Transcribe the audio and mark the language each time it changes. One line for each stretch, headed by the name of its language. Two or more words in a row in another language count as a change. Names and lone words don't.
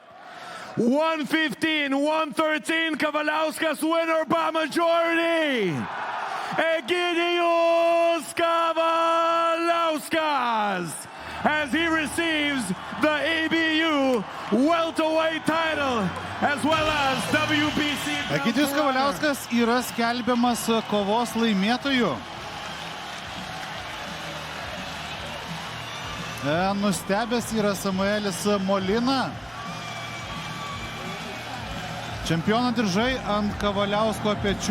English: 115-113 Kavaliauskas, winner by majority. Egidijus Kavaliauskas, as he receives the ABU welterweight title as well as WBC.
Lithuanian: Egidijus Kavaliauskas yra skelbiamas kovos laimėtoju. Nustebęs yra Samuelis Molina. Čempiono diržai ant Kavaliausko pečių.